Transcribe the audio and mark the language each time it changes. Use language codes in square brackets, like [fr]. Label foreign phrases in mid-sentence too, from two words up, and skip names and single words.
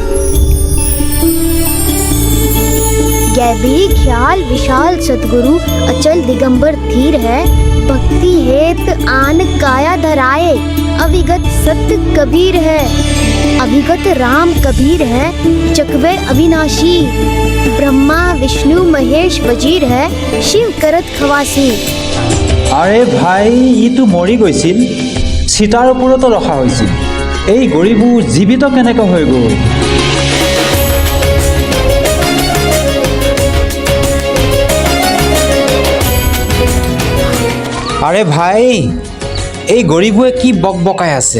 [hi] गैबी ख्याल विशाल सतगुरु अचल दिगंबर धीर है, भक्ति हेत आन काया धराए, अविगत सत्य कबीर है, अभिगत राम कबीर है, चकवे अविनाशी, ब्रह्मा विष्णु महेश वजीर है, शिव करत खवासी। [as] আৰে ভাই, ইটো মৰি গৈছিল, চিতাৰ ওপৰতো ৰখা হৈছিল। এই গৰীবো জীৱিত কেনেকৈ হৈ গ'ল? আৰে ভাই, এই গৰীবোৰে কি বকবকাই আছে?